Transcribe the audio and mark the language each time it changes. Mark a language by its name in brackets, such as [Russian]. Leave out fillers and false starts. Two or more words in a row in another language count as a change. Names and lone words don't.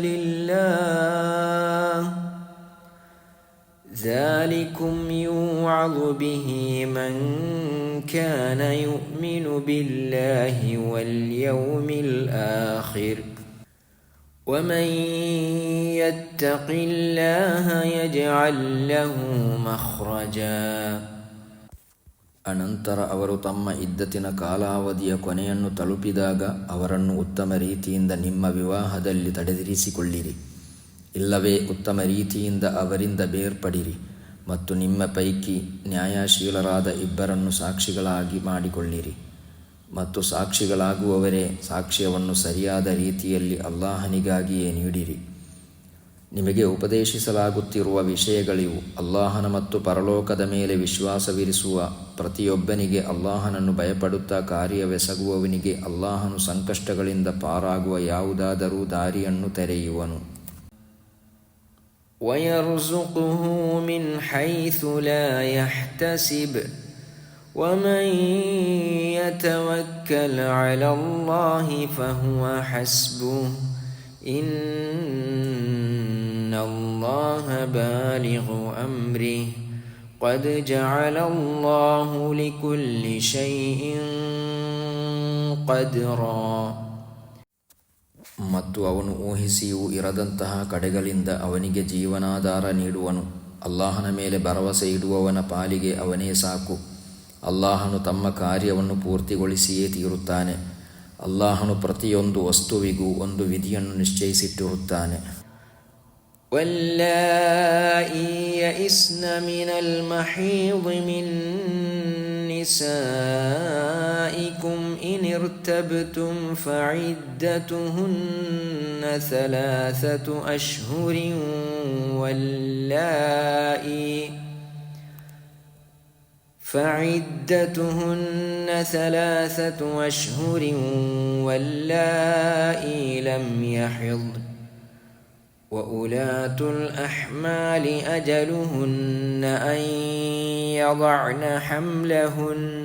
[Arabic] لله ذلكم يوعظ به من كان يؤمن بالله واليوم الآخر ومن يتق الله يجعل له مخرجا. [Kannada] ಅನಂತರ ಅವರು ತಮ್ಮ ಇದ್ದತಿನ ಕಾಲಾವಧಿಯ ಕೊನೆಯನ್ನು ತಲುಪಿದಾಗ ಅವರನ್ನು ಉತ್ತಮ ರೀತಿಯಿಂದ ನಿಮ್ಮ ವಿವಾಹದಲ್ಲಿ ತಡೆದಿರಿಸಿಕೊಳ್ಳಿರಿ, ಇಲ್ಲವೇ ಉತ್ತಮ ರೀತಿಯಿಂದ ಅವರಿಂದ ಬೇರ್ಪಡಿರಿ ಮತ್ತು ನಿಮ್ಮ ಪೈಕಿ ನ್ಯಾಯಶೀಲರಾದ ಇಬ್ಬರನ್ನು ಸಾಕ್ಷಿಗಳಾಗಿ ಮಾಡಿಕೊಳ್ಳಿರಿ ಮತ್ತು ಸಾಕ್ಷಿಗಳಾಗುವವರೇ ಸಾಕ್ಷ್ಯವನ್ನು ಸರಿಯಾದ ರೀತಿಯಲ್ಲಿ ಅಲ್ಲಾಹನಿಗಾಗಿಯೇ ನೀಡಿರಿ. ನಿಮಗೆ ಉಪದೇಶಿಸಲಾಗುತ್ತಿರುವ ವಿಷಯಗಳಿವು. ಅಲ್ಲಾಹನ ಮತ್ತು ಪರಲೋಕದ ಮೇಲೆ ವಿಶ್ವಾಸವಿರಿಸುವ ಪ್ರತಿಯೊಬ್ಬನಿಗೆ ಅಲ್ಲಾಹನನ್ನು ಭಯಪಡುತ್ತಾ ಕಾರ್ಯವೆಸಗುವವನಿಗೆ ಅಲ್ಲಾಹನು ಸಂಕಷ್ಟಗಳಿಂದ ಪಾರಾಗುವ ಯಾವುದಾದರೂ ದಾರಿಯನ್ನು ತೆರೆಯುವನು. [Arabic] وَيَرْزُقْهُ مِنْ حَيْثُ لَا يَحْتَسِبُ وَمَنْ يَتَوَكَّلْ عَلَى اللَّهِ فَهُوَ حَسْبُهُ إِنَّ اللَّهَ بالغ أَمْرِهِ قَدْ جَعَلَ اللَّهُ لِكُلِّ شَيْءٍ قَدْرًا. [Kannada] ಮತ್ತು ಅವನು ಊಹಿಸಿಯೂ ಇರದಂತಹ ಕಡೆಗಳಿಂದ ಅವನಿಗೆ ಜೀವನಾಧಾರ ನೀಡುವನು. ಅಲ್ಲಾಹನ ಮೇಲೆ ಭರವಸೆ ಇಡುವವನ ಪಾಲಿಗೆ ಅವನೇ ಸಾಕು. ಅಲ್ಲಾಹನು ತಮ್ಮ ಕಾರ್ಯವನ್ನು ಪೂರ್ತಿಗೊಳಿಸಿಯೇ ತೀರುತ್ತಾನೆ. ಅಲ್ಲಾಹನು ಪ್ರತಿಯೊಂದು ವಸ್ತುವಿಗೂ ಒಂದು ವಿಧಿಯನ್ನು ನಿಶ್ಚಯಿಸಿಟ್ಟಿರುತ್ತಾನೆ. [Arabic] واللائي يئسن من المحيض من نسائكم إن ارتبتم فعدتهن 3 أشهر واللائي لم يحضن وأولاة الأحمال أجلهن أن يضعن حملهن